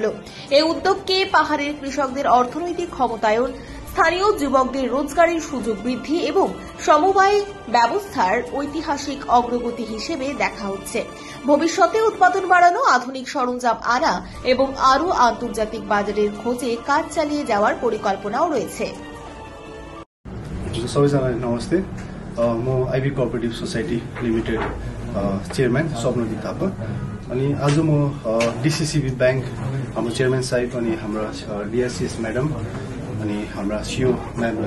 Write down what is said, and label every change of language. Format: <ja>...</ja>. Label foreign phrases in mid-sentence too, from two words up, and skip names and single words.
<bn>এই উদ্যোগকে পাহাড়ের কৃষকদের অর্থনৈতিক ক্ষমতায়ন, স্থানীয় যুবকদের রোজগারের সুযোগ বৃদ্ধি এবং সমবায় ব্যবস্থার ঐতিহাসিক অগ্রগতি হিসেবে দেখা হচ্ছে। ভবিষ্যতে উৎপাদন বাড়ানো, আধুনিক সরঞ্জাম আনা এবং আরও আন্তর্জাতিক বাজারের খোঁজে কাজ চালিয়ে যাওয়ার পরিকল্পনাও রয়েছে।</bn> <ne>सबैजनालाई नमस्ते। म आइभी कोअपरेटिभ सोसाइटी लिमिटेड चेयरम्यान स्वप्नदीप थापा। अनि आज म डिसिसिबी ब्याङ्क हाम्रो चेयरम्यान साहेब अनि हाम्रा डिआरसिएस म्याडम अनि हाम्रा सिओ म्यामलाई</ne>